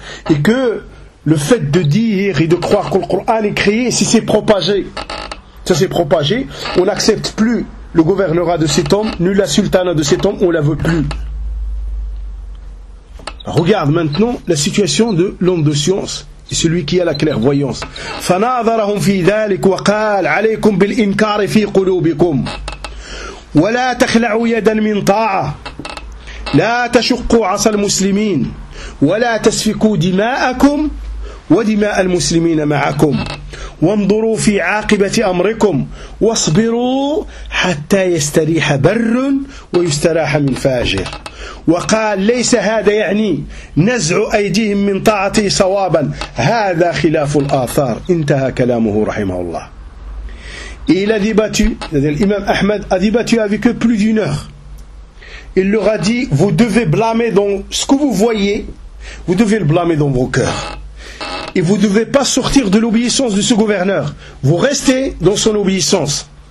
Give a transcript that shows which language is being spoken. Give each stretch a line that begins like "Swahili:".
French: Et que le fait de dire et de croire que le Coran est créé, si c'est propagé, ça s'est propagé, on n'accepte plus le gouvernorat de cet homme, ni la sultana de cet homme, on ne la veut plus. Regarde maintenant la situation de l'homme de science et celui qui a la clairvoyance.
Arabic: فَنَاظَرَهُمْ فِي ذَلِكُ وَقَالَ عَلَيْكُمْ بِالْإِنْكَارِ فِي قُلُوبِكُمْ وَلَا تَخْلَعُوا يَدًا مِنْ طَاعَةٍ لَا تَشُقُّوا عَصَى الْمُسْلِمِينَ ولا تسفكوا دماءكم ودماء المسلمين معكم وانظروا في عاقبة أمركم واصبروا حتى يستريح بر ويستراح من فاجر. وقال ليس هذا يعني نزع أيديهم من طاعته صوابا هذا خلاف الآثار. انتهى كلامه رحمه الله. إلى ذبتي الإمام أحمد أذبتي
French: avec eux plus d'une heure. Il leur a dit, vous devez blâmer dans ce que vous voyez, vous devez le blâmer dans vos cœurs. Et vous ne devez pas sortir de l'obéissance de ce gouverneur. Vous restez dans son obéissance.